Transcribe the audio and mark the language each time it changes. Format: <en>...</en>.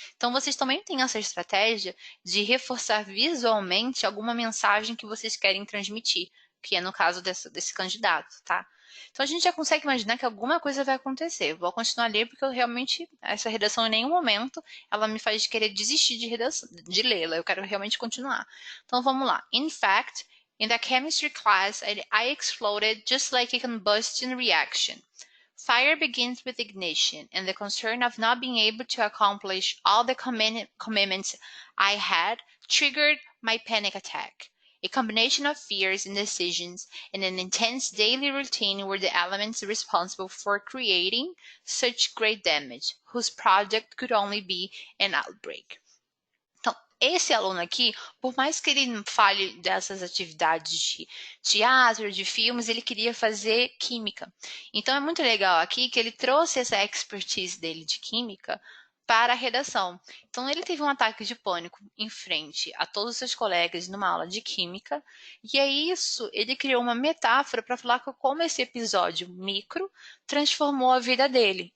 <pt>Então, vocês também têm essa estratégia de reforçar visualmente alguma mensagem que vocês querem transmitir, que é no caso desse candidato, tá? Então, a gente já consegue imaginar que alguma coisa vai acontecer. Vou continuar a ler porque eu realmente, essa redação em nenhum momento, ela me faz querer desistir de lê-la. Eu quero realmente continuar. Então, vamos lá.</pt> <en>In fact, in the chemistry class, I exploded just like a combustion reaction. Fire begins with ignition, and the concern of not being able to accomplish all the commitments I had triggered my panic attack. A combination of fears, indecisions, and an intense daily routine were the elements responsible for creating such great damage, whose project could only be an outbreak.</en> <pt>Então, esse aluno aqui, por mais que ele fale dessas atividades de teatro, de filmes, ele queria fazer química. Então, é muito legal aqui que ele trouxe essa expertise dele de química para a redação. Então, ele teve um ataque de pânico em frente a todos os seus colegas numa aula de química, e é isso, ele criou uma metáfora para falar como esse episódio micro transformou a vida dele.</pt>